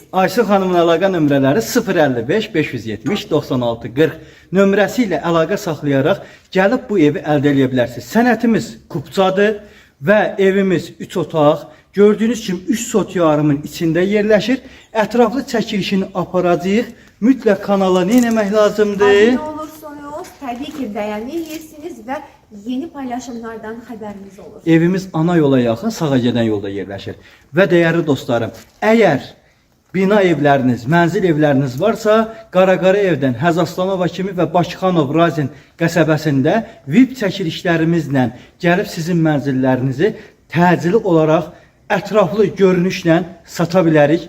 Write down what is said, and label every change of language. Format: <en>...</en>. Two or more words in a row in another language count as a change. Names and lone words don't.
<az>Aysu xanımın əlaqə nömrələri 055 570 96 40 nömrəsi ilə əlaqə saxlayaraq gəlib bu evi əldə edə bilərsiniz. Sənətimiz kupçadır. Ve evimiz 3 otaq, gördüğünüz kimi 3 sot yarımın içində yerləşir. Ətraflı çəkilişini aparacağıq. Mütləq kanala nə etmək lazımdır?</az> <tr>Abone olursanız tabii ki beğenirsiniz ve yeni paylaşımlardan haberiniz olur.</tr> <az>Evimiz ana yola yaxın, sağa gedən yolda yerləşir. Və dəyərli dostlarım, əgər bina evləriniz, mənzil evləriniz varsa, Qaraqara evdən Həzaslanova kimi və Bakıxanov Razin qəsəbəsində VIP çəkilişlərimizlə gəlib sizin mənzillərinizi təcili olaraq ətraflı görünüşlə sata bilərik.</az>